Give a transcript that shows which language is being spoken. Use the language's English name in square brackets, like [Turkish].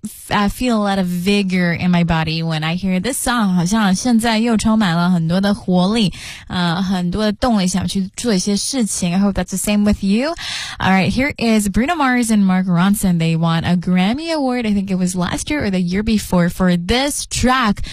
[English] I feel a lot of vigor in my body when I hear this song. [Chinese] 好像现在又充满了很多的活力，很多的动力想去做一些事情。 [English] I hope that's the same with you. All right, here is Bruno Mars and Mark Ronson. They won a Grammy Award, I think it was last year or the year before, for this track.